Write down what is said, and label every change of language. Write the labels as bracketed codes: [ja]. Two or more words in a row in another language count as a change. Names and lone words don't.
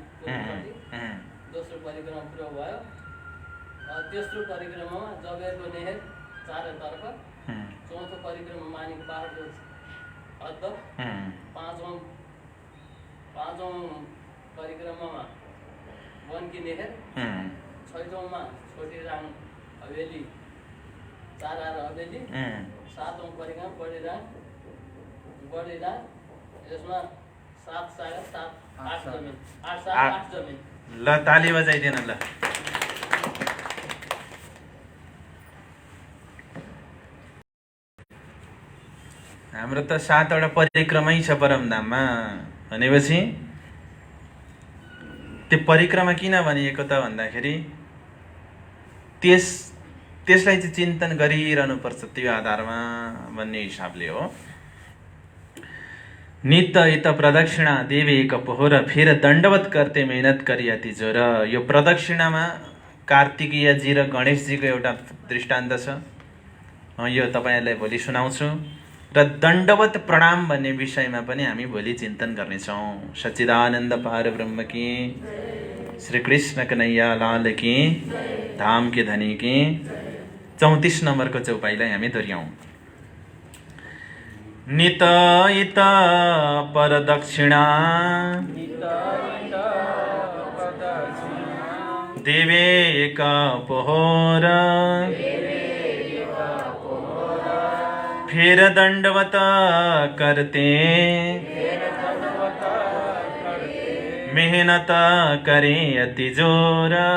[ne] दोस्रो परिक्रमा पुरा भयो। तेस्रो परिक्रमामा जबेरको नेहेर चारैतर्फ चौथो परिक्रमा मानेको पहाडको अद्द, पाँचौँ परिक्रमामा वनकी नेहेर, छैटौँमा छोटी राङ हवेली चारा र हवेली, सातौँ परिक्रमा बढी राङ यसमा 7 सागर 8 जमिन 8 सागर 8 जमिन। ल ताली बजाइदिएन ल। हाम्रो त 7वटा परिक्रमा छ परमधाममा भनेपछि त्यो परिक्रमा किन भनिएको त भन्दाखेरि त्यसलाई चाहिँ चिन्तन गरिरहनु पर्छ त्यो आधारमा भन्ने हिसाबले हो। [hi] नित्य इत प्रदक्षिणा देवी कपोर फिर दण्डवत करते मेहनत करियाती जोर। [ne] यो प्रदक्षिणामा कार्तिकीयजी र गणेशजीको एउटा दृष्टान्त छ, यो तपाईँहरूलाई भोलि सुनाउँछु। र दण्डवत प्रणाम भन्ने विषयमा पनि हामी भोलि चिन्तन गर्नेछौँ। [hi] सच्चिदानन्द पार ब्रह्म की, श्री कृष्ण कन्हैया लाल की, धाम के धनी की। [ne] 34 नम्बरको चौपाईलाई हामी दोहोऱ्याउँ। [hi] नित इत परदक्षिणा देवे कपोर फिर दंडवत करते मेहनत करे अति जोर।